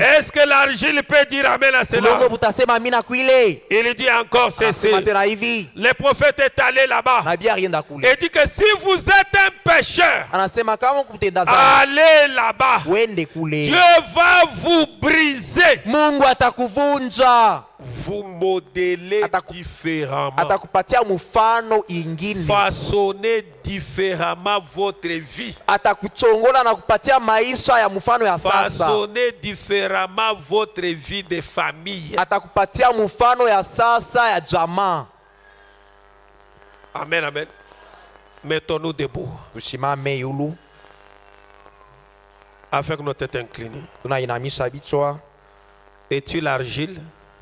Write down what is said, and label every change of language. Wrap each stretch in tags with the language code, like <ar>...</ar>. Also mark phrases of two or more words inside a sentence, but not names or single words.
<fr>Est-ce que l'argile peut dire amen à cela?</fr> <sw>Mungu butasema amina kwile.</sw> <fr>Il dit encore ceci.</fr> <sw>Anasema tena hivi,</sw> <fr>Le prophète est allé là-bas</fr> <sw>nabii alienda kule,</sw> <fr>et dit que si vous êtes un pécheur,</fr> <sw>anasema kama kutenda dhambi</sw> <fr>allez là-bas.</fr> <sw>wende kule,</sw> <fr>Dieu va vous briser,</fr> <sw>Mungu atakuvunja,</sw> <fr>vous modeler différemment,</fr> <sw>atakupatia mfano ingine,</sw> <fr>façonner différemment votre vie,</fr> <sw>atakuchongola na kupatia maisha ya mfano ya sasa,</sw> <fr>façonner différemment votre vie de famille.</fr> <sw>atakupatia mfano ya sasa ya jamaa.</sw> <fr>Amen, amen. Mettons-nous debout</fr> <sw>Tushimame yulu,</sw> <fr>avec nos têtes inclinées.</fr> <sw>tunainamisha vichwa.</sw> <fr>Es-tu l'argile?</fr>